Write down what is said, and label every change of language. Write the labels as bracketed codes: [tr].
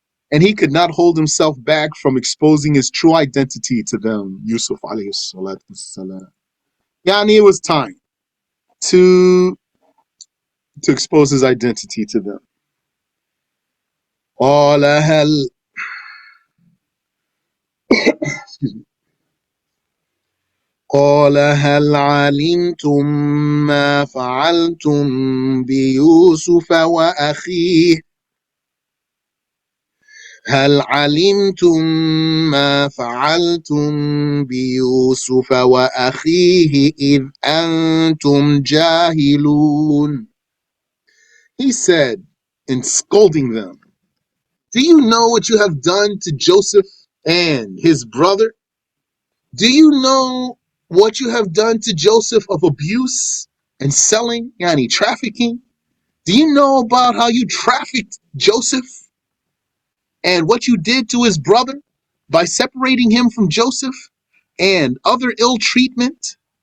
[en] And he could not hold himself back from exposing his true identity to them, Yusuf alayhi salatu wassalam. Yani, it was time to expose his identity to them. [ar] قال هل قال هل علمتم ما فعلتم بيوسف وأخيه هل علمتم ما فعلتم بيوسف وأخيه إذ أنتم جاهلون. [en] He said, in scolding them, do you know what you have done to Joseph and his brother? Do you know what you have done to Joseph of abuse and selling, yani trafficking? Do you know about how you trafficked Joseph and what you did to his brother by separating him from Joseph and other ill treatment?